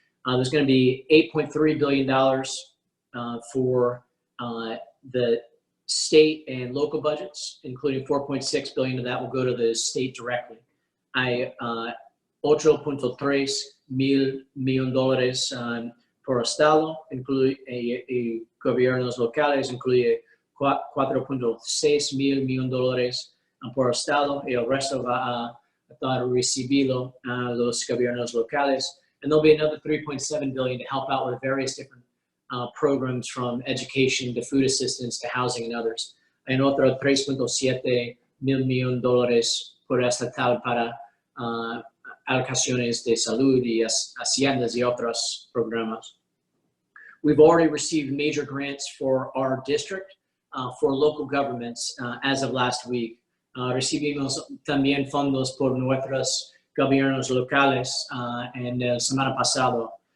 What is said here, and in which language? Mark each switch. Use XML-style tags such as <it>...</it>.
<en>There's going to be $8.3 billion for the state and local budgets, including $4.6 billion of that will go to the state directly.</en> <es>Hay $8.3 millones por estado, incluye gobiernos locales, incluye $4.6 millones por estado, y el resto va a estar recibido a los gobiernos locales.</es> <en>And there'll be another $3.7 billion to help out with various different programs, from education to food assistance to housing and others.</en> <es>Hay otro $3.7 millones por estatal para alocaciones de salud y haciendas y otros programas.</es> <en>We've already received major grants for our district, for local governments as of last week.</en> <es>Recibimos también fondos por nuestros gobiernos locales en la semana pasada.</es>